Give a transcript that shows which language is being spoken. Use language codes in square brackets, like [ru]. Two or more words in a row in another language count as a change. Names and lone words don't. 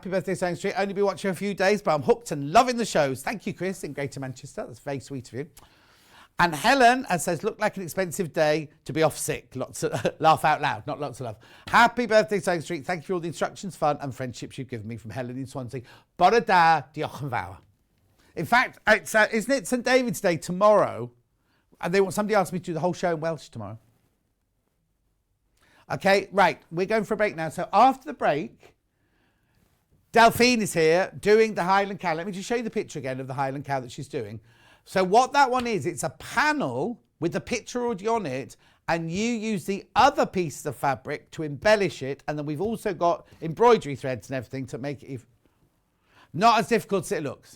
[en] Happy birthday, Sewing Street. Only been watching a few days, but I'm hooked and loving the shows. Thank you, Chris, in Greater Manchester. That's very sweet of you. And Helen says, look like an expensive day to be off sick. Lots of laugh out loud, not lots of love. Happy birthday, Sewing Street. Thank you for all the instructions, fun and friendships you've given me from Helen in Swansea. [cy] Bore da, diolch yn fawr. [en] In fact, isn't it St David's Day tomorrow? And somebody asked me to do the whole show in Welsh tomorrow. Okay, right. We're going for a break now. So after the break, Delphine is here doing the Highland Cow. Let me just show you the picture again of the Highland Cow that she's doing. So what that one is, it's a panel with the picture already on it, and you use the other pieces of fabric to embellish it, and then we've also got embroidery threads and everything to make it not as difficult as it looks.